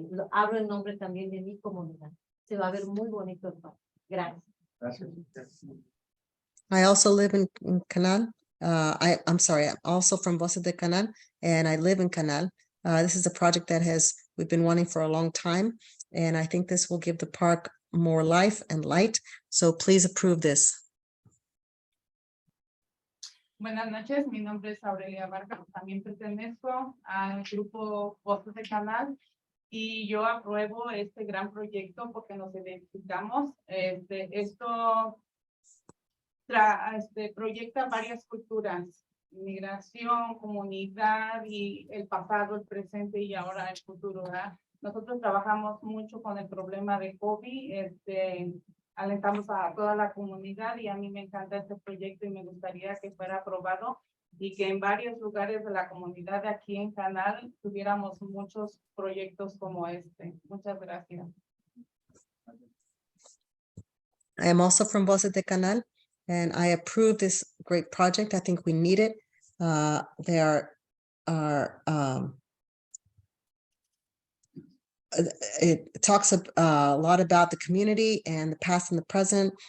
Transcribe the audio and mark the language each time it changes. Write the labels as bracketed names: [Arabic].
[Spanish] Hablo en nombre también de mi comunidad. Se va a ver muy bonito el parque. Gracias. Gracias. [English] I also live in Canal. I'm sorry, I'm also from Voces de Canal, and I live in Canal. This is a project that we've been wanting for a long time, and I think this will give the park more life and light. So please approve this. [Spanish] Buenas noches, mi nombre es Aurelia Vargas, también pertenezco al grupo Voces de Canal y yo apruebo este gran proyecto porque nos identificamos. Esto proyecta varias culturas migración, comunidad y el pasado, el presente y ahora el futuro, ¿verdad? Nosotros trabajamos mucho con el problema de COVID, alentamos a toda la comunidad y a mí me encanta este proyecto y me gustaría que fuera aprobado y que en varios lugares de la comunidad de aquí en Canal tuviéramos muchos proyectos como este. Muchas gracias. [English] I am also from Voces de Canal, and I approve this great project. I think we need it. There are it talks a lot about the community and the past and the present.